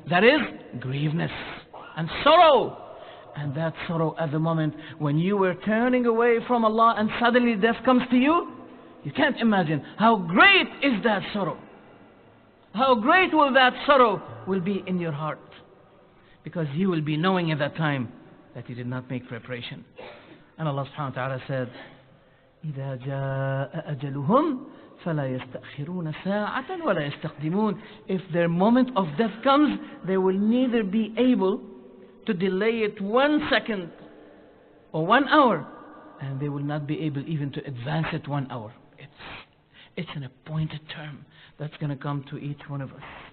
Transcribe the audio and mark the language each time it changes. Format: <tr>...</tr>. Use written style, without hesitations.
<en>That is grieveness and sorrow. And that sorrow at the moment when you were turning away from Allah and suddenly death comes to you, you can't imagine how great is that sorrow. How great will that sorrow will be in your heart. Because you will be knowing at that time that you did not make preparation. And Allah subhanahu wa ta'ala said,</en> <ar>إِذَا جَاءَ أَجَلُهُمْ فَلَا يَسْتَأْخِرُونَ سَاعَةً وَلَا يَسْتَقْدِمُونَ.</ar> <en>If their moment of death comes, they will neither be able to delay it 1 second or 1 hour, and they will not be able even to advance it 1 hour. It's an appointed term that's going to come to each one of us.</en>